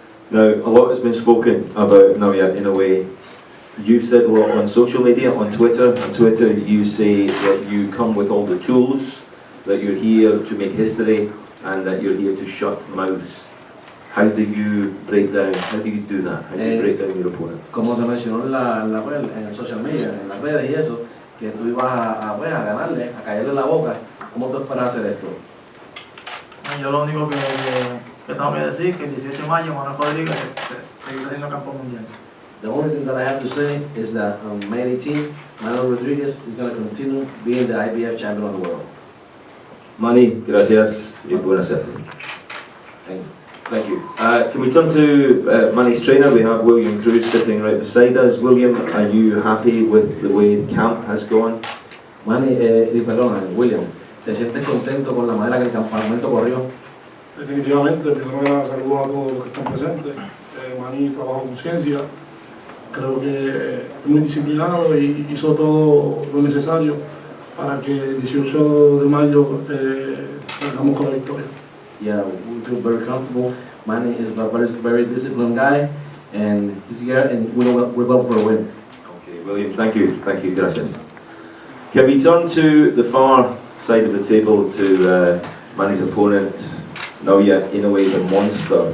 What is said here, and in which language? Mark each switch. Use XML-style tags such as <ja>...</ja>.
<en>Now, a lot has been spoken about Naoya Inoue You've said a lot on social media, on Twitter. On Twitter, you say that you come with all the tools, that you're here to make history, and that you're here to shut mouths. How do you break down? How do you do that? How do you break down your opponent?</en> <es>Como se mencionó en el social media, en las redes y eso, que tú ibas pues, a ganarle, a callarle la boca. ¿Cómo tú esperas hacer esto? Yo lo único que tengo que decir que el 18 de mayo Inoue-Rodriguez seguirá siendo campeón mundial.</es> <en>The only thing that I have to say is that on May 18, Inoue-Rodriguez is going to continue being the IBF champion of the world.</en> <es>Manny, gracias y buena suerte.</es> <en>Thank you. Thank you. Can we turn to Manny's trainer? We have William Cruz sitting right beside us. William, are you happy with the way the camp has gone?</en> <es>Manny, perdona, William, ¿te sientes contento con la manera que el campamento corrió? Definitivamente, primero que nada saludo a todos los que están presentes. Manny trabajó con ciencia, creo que es muy disciplinado y hizo todo lo necesario para que el 18 de mayo salgamos con la victoria.</es> <en>Yeah, we feel very comfortable. Manny is a very disciplined guy, and he's here, and we're going for a win. Okay, William, thank you, gracias. Can we turn to the far side of the table to Manny's opponent, Naoya Inoue, the monster.</en>